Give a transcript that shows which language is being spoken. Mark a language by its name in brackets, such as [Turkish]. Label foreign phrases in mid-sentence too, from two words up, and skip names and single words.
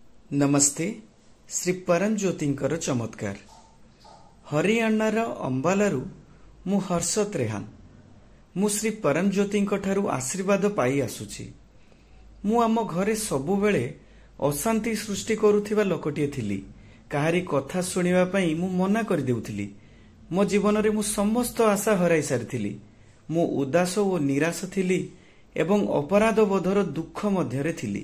[Odia] नमस्ते। ଶ୍ରୀ ପରମ ଜ୍ୟୋତିଙ୍କର ଚମତ୍କାର। ହରିୟାଣାର ଅମ୍ବାଲାରୁ ମୁଁ ହର୍ଷତ ରେହାନ ମୁଁ ଶ୍ରୀ ପରମ ଜ୍ୟୋତିଙ୍କ ଠାରୁ ଆଶୀର୍ବାଦ ପାଇ ଆସୁଛି। ମୁଁ ଆମ ଘରେ ସବୁ ବେଳେ ଅଶାନ୍ତି ସୃଷ୍ଟି କରୁଥିବା ଲୋକଟିଏ ଥିଲି। କାହାରି କଥା ଶୁଣିବା ପାଇଁ ମୁଁ ମନା କର ଦେଉଥିଲି। ମୋ ଜୀବନ ରେ ମୁଁ ସମସ୍ତ ଆଶା ହରାଇ ସାରିଥିଲି। ମୁଁ ଉଦାସ ଓ ନିରାଶ ଥିଲି ଏବଂ ଅପରାଧ ବୋଧର ଦୁଃଖ ମଧ୍ୟରେ ଥିଲି।